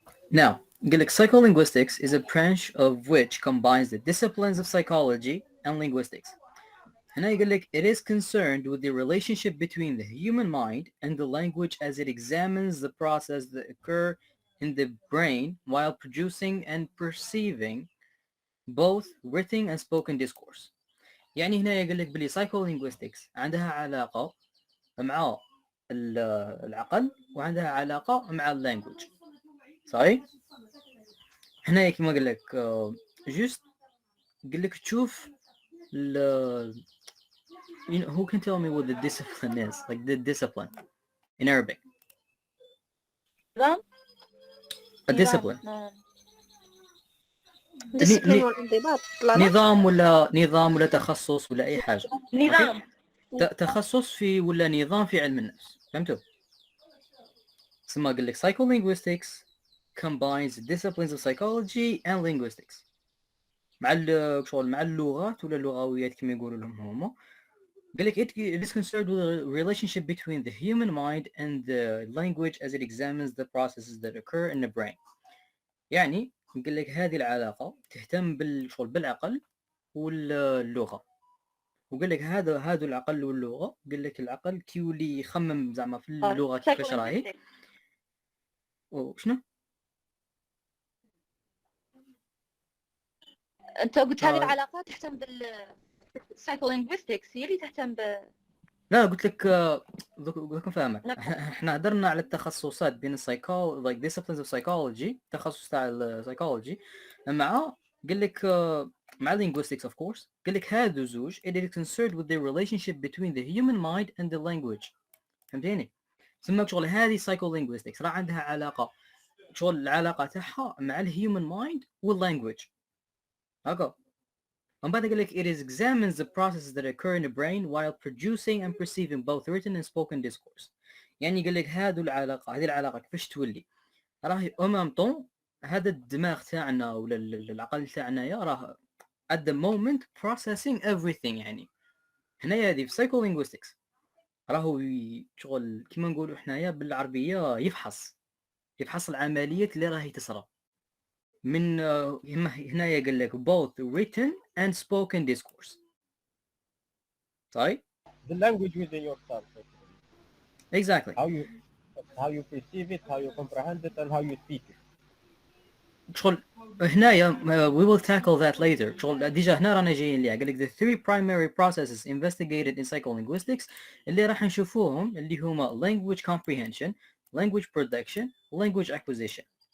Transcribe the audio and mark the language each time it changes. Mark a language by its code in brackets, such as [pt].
[en] Now, psycholinguistics is a branch of which combines the disciplines of psychology and linguistics. And it is concerned with the relationship between the human mind and the language as it examines the process that occur in the brain while producing and perceiving both written and spoken discourse. [ar] يعني هنا يقول لك باللي psycholinguistics عندها علاقة مع العقل وعندها علاقة مع اللانجوج. صحيح؟ هنا كما قال لك just قال لك تشوف [en] you know, who can tell me what the discipline is? Like the discipline in Arabic. [ar] نظام. [en] A discipline. [ar] discipline والانضباط. نظام ولا تخصص ولا أي حاجة. نظام. تخصص في ولا نظام في علم النفس. فهمتوا؟ ثم قال لك [en] psycholinguistics combines disciplines of psychology and linguistics. [ar] مع اللغات ولا اللغويات كما يقولوا لهم هما. [en] قال لك it is concerned with the relationship between the human mind and the language as it examines the processes that occur in the brain. [ar] يعني قال لك هذه العلاقة تهتم بالعقل واللغة. وقال لك هذا العقل واللغة. قال لك العقل كي يولي يخمم زعما في اللغة كيفاش راهي. وشنو؟ انت قلت هذه العلاقات تهتم بالسايكولينغويستكس، هي اللي تهتم لا قلت لك دوك فاهمك. احنا هدرنا على التخصصات بين [en] like disciplines of psychology، [ar] تخصص تاع السايكولوجي مع قال لك مع linguistics of course. قال لك هادو زوج [en] it is concerned with the relationship between the human mind and the language. [ar] فهمتيني؟ سماك شغل هذه psycholinguistics راه عندها علاقة شغل العلاقة تاعها مع الهيومن مايند واللانجويج. هكا. [en] ومن بعد قال لك it examines the processes that occur in the brain while producing and perceiving both written and spoken discourse. [ar] يعني قال لك هذه العلاقة كيفاش تولي راهي أمام طون هذا الدماغ تاعنا ولا العقل تاعنا راه [en] at the moment processing everything. [ar] يعني هنايا هذه في psycholinguistics راهو شغل كيما نقولوا حنايا بالعربية يفحص العمليات اللي راهي تصرى من هنايا قال لك [en] both written and spoken discourse. [ar] صحيح؟ [en] The language within yourself. Exactly. How you perceive it, how you comprehend it, and how you speak it. [ar] شغل هنايا [en] we will tackle that later. [ar] شغل ديجا هنا رانا جايين ليها. [en] قال لك the three primary processes investigated in psycholinguistics [ar] اللي راح نشوفوهم اللي هما [en] language comprehension, language production, language acquisition.